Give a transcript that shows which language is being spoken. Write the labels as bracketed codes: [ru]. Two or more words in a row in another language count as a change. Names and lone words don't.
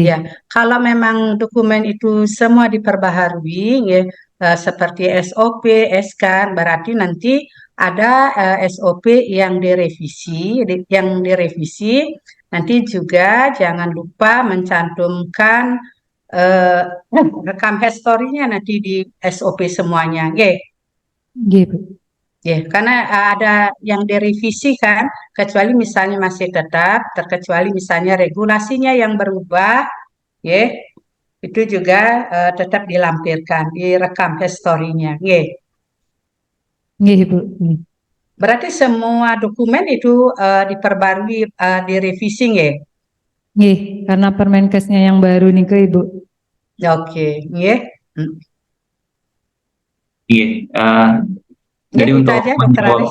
[id] Ya, kalau memang dokumen itu semua diperbaharui, ya, seperti SOP, SK, berarti nanti ada SOP yang direvisi, nanti juga jangan lupa mencantumkan rekam historinya nanti di SOP semuanya, ya. Nggih Bu. Ya, karena ada yang direvisi kan, kecuali misalnya masih tetap, terkecuali misalnya regulasinya yang berubah, ya, itu juga tetap dilampirkan, direkam historinya, ya. Nggih Bu. Nggih. Berarti semua dokumen itu diperbarui, direvisi, ya. Nggih, karena Permenkesnya yang baru nih ke Ibu. Oke, ya. Iya, jadi itu untuk aja, Dokter Aris.